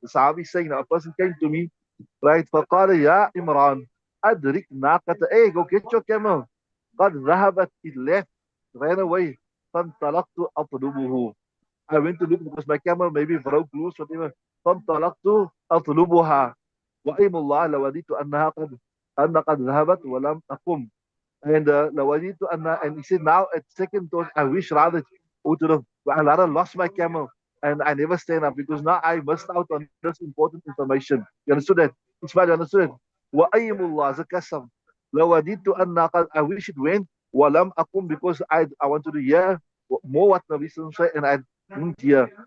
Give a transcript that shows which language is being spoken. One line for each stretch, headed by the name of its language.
English: The Sahabi saying, now a person came to me, right?
Arabic: فَقَالَ يَا إِمْرَانِ أَدْرِكْ نَاقَةَ. Hey, go get your camel.
English: قد ذهبت, it left, ran away.
Arabic: فانطلقت أطلبه.
English: I went to look because my camel maybe broke loose, whatever.
Arabic: فانطلقت أطلبها. وأيم الله لوددت أن قد ذهبت ولم أقم.
English: And لوددت أن, and he said now at second thought I wish rather would have, I rather lost my camel and I never stand up because now I missed out on this important information. You understood that? Ismail, you understood it? وأيم الله as a custom. لوددت أن قد, I wish it went ولم أقم because I wanted to hear more what Nabi Sallallahu said and I didn't hear.